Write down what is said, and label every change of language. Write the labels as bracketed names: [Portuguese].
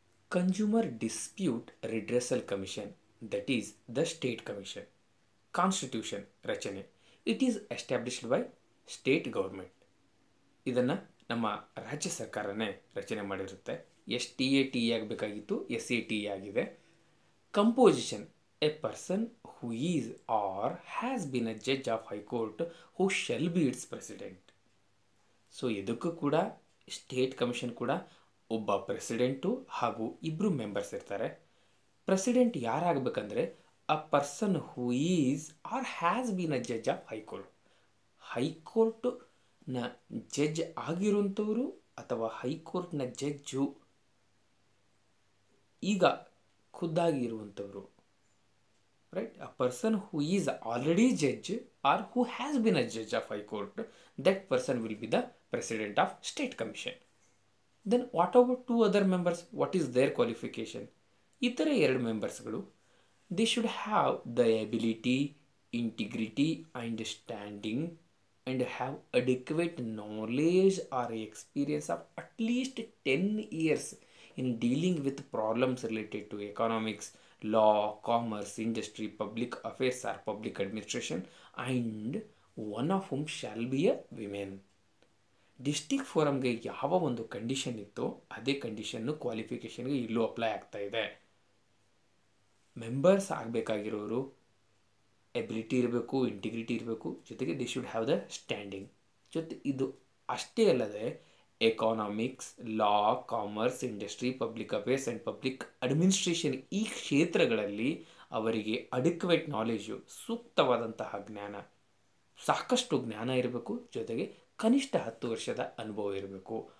[English] Consumer dispute redressal commission, that is the state commission. Constitution ರಚನೆ, it is established by state government. [Kannada] ಇದನ್ನು ನಮ್ಮ ರಾಜ್ಯ ಸರ್ಕಾರನೇ ರಚನೆ ಮಾಡಿರುತ್ತೆ. STATE ಆಗಬೇಕಾಗಿತ್ತು, SATE ಆಗಿದೆ. [English] Composition, a person who is or has been a judge of high court who shall be its president. [Kannada] So ಇದಕ್ಕೂ ಕೂಡ ಸ್ಟೇಟ್ ಕಮಿಷನ್ ಕೂಡ ಒಬ್ಬ ಪ್ರೆಸಿಡೆಂಟು ಹಾಗೂ ಇಬ್ಬರು ಮೆಂಬರ್ಸ್ ಇರ್ತಾರೆ. [English] President ಯಾರಾಗಬೇಕಂದ್ರೆ a person who is or has been a judge of high court. [Kannada] ಹೈಕೋರ್ಟ್ನ judge ಆಗಿರುವಂಥವರು ಅಥವಾ ಹೈಕೋರ್ಟ್ನ ಜಡ್ಜು ಈಗ ಖುದ್ದಾಗಿ ಇರುವಂಥವರು. [English] Right? A person who is already judge or who has been a judge of high court, that person will be the president of state commission. Then what about two other members? What is their qualification? [Kannada] ಇತರ ಎರಡು ಮೆಂಬರ್ಸ್ಗಳು, [English] they should have the ability, integrity, understanding and have adequate knowledge or experience of at least 10 years in dealing with problems related to economics, law, commerce, industry, public affairs or public administration, and one of whom shall be a woman. [Kannada] District ಫೋರಮ್ಗೆ ಯಾವ ಒಂದು condition ಇತ್ತು ಅದೇ condition ಕ್ವಾಲಿಫಿಕೇಷನ್ಗೆ ಇಲ್ಲೂ apply ಆಗ್ತಾ ಇದೆ. Members ಆಗಬೇಕಾಗಿರೋರು ability ಇರಬೇಕು, integrity ಇರಬೇಕು, ಜೊತೆಗೆ [English] They should have the standing. [Kannada] ಇದು ಅಷ್ಟೇ ಅಲ್ಲದೆ economics, law, commerce, industry, public affairs and public administration ಈ ಕ್ಷೇತ್ರಗಳಲ್ಲಿ ಅವರಿಗೆ ಅಡಿಕ್ವೇಟ್ ನಾಲೆಜು, ಸೂಕ್ತವಾದಂತಹ ಜ್ಞಾನ, ಸಾಕಷ್ಟು ಜ್ಞಾನ ಇರಬೇಕು, ಜೊತೆಗೆ ಕನಿಷ್ಠ 10 ವರ್ಷದ ಅನುಭವ ಇರಬೇಕು.